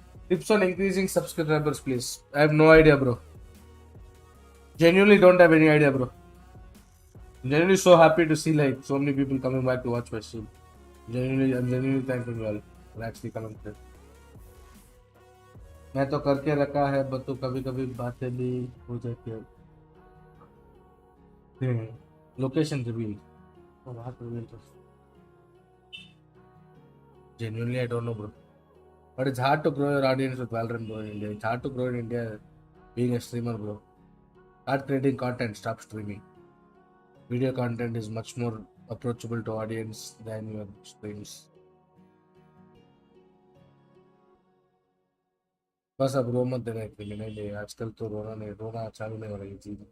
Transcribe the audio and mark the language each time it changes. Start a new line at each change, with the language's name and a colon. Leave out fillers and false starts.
English: Tips on increasing subscribers, please. I have no idea, bro. Genuinely don't have any idea, bro. Genuinely so happy to see like so many people coming back to watch my stream. I'm genuinely thankful you all for actually coming here.
Hindi: मैं तो करके रखा है but तो कभी कभी बातें भी हो जाती है.
English: Location reveal. Oh, what reveal? Genuinely, I don't know, bro. But it's hard to grow your audience with Valorant, bro, in India. It's hard to grow in India being a streamer, bro. Start creating content, stop streaming. Video content is much more approachable to audience than your streams.
Hindi: बस अब रो मत देना एक minute नहीं. आजकल तो रोना चालू नहीं हो रही चीज.